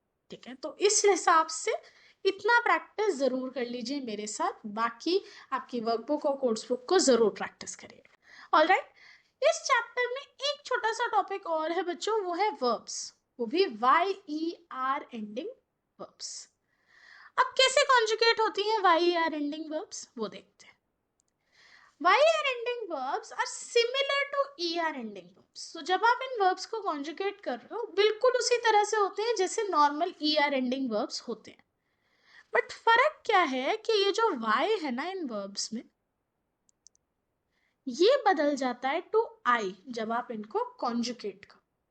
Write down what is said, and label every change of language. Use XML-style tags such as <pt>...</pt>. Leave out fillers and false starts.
<hi>ठीक है, तो इस हिसाब से इतना प्रैक्टिस जरूर कर लीजिए मेरे साथ, बाकी आपकी वर्कबुक और कोर्स बुक को जरूर प्रैक्टिस करिएगा। ऑलराइट, इस चैप्टर में एक छोटा सा टॉपिक और है बच्चों, वो है वर्ब्स, वो भी YER एंडिंग वर्ब्स। अब कैसे कॉन्जुगेट होती हैं YER एंडिंग वर्ब्स, वो देखते हैं।</hi> <en>YER ending verbs are similar to ER ending verbs.</en> <hi>So जब आप इन verbs को conjugate कर रहे हो, बिल्कुल उसी तरह से होते हैं जैसे नॉर्मल ER ending verbs होते हैं। बट फर्क क्या है कि ये जो Y है ना इन verbs में, ये बदल जाता है टू I जब आप इनको conjugate करो।</hi>